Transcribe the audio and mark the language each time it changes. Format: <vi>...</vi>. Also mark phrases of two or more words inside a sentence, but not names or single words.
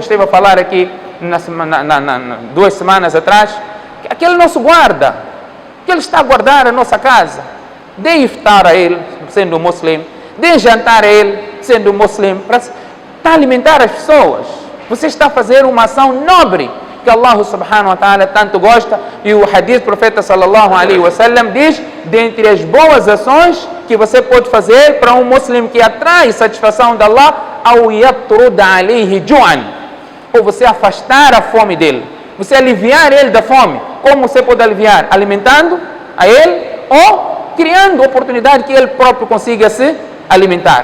<pt>Esteve a falar aqui 2 semanas atrás, que aquele nosso guarda, que ele está a guardar a nossa casa, dê iftar a ele, sendo muslim, dê jantar a ele, sendo muslim, para alimentar as pessoas. Você está a fazer uma ação nobre, que Allah</pt> <ar>سبحانه وتعالى</ar> <pt>tanto gosta, e o hadith do profeta</pt> <ar>صلى الله عليه وسلم</ar> <pt>diz, dentre as boas ações que você pode fazer para um muslim que atrai satisfação de Allah, ao</pt> <ar>يطرد عليه جوعا,</ar> <pt>ou você afastar a fome dele, você aliviar ele da fome. Como você pode aliviar? Alimentando a ele ou criando oportunidade que ele próprio consiga se alimentar.</pt>